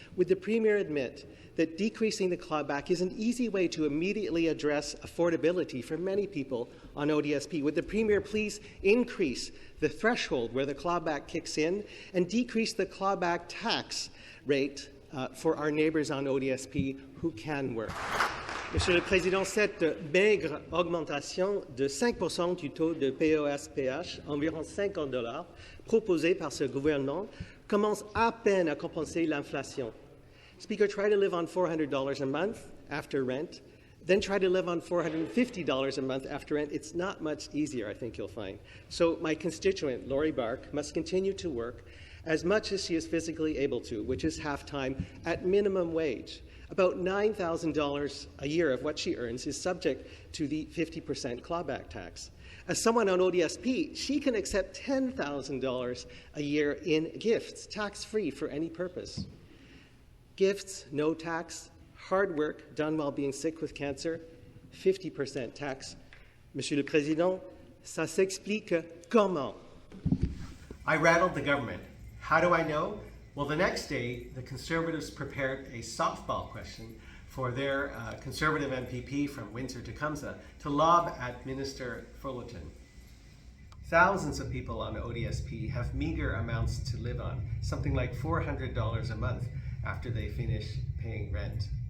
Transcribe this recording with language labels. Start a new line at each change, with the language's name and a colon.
English: Would the Premier admit that decreasing the clawback is an easy way to immediately address affordability for many people on ODSP? Would the Premier please increase the threshold where the clawback kicks in and decrease the clawback tax rate for our neighbours on ODSP who can work?
French: Monsieur le Président, cette maigre augmentation de 5% du taux de POSPH, environ $50, proposée par ce gouvernement, commence à peine à compenser l'inflation.
English: Speaker, try to live on $400 a month after rent, then try to live on $450 a month after rent. It's not much easier, I think you'll find. So my constituent, Lori Bark, must continue to work as much as she is physically able to, which is half-time, at minimum wage. About $9,000 a year of what she earns is subject to the 50% clawback tax. As someone on ODSP, she can accept $10,000 a year in gifts, tax-free for any purpose. Gifts, no tax, hard work done while being sick with cancer, 50% tax.
French: Monsieur le Président, ça s'explique comment?
English: I rattled the government. How do I know? Well, the next day, the Conservatives prepared a softball question for their Conservative MPP from Windsor-Tecumseh to lob at Minister Bethlenfalvy. Thousands of people on ODSP have meager amounts to live on, something like $400 a month after they finish paying rent.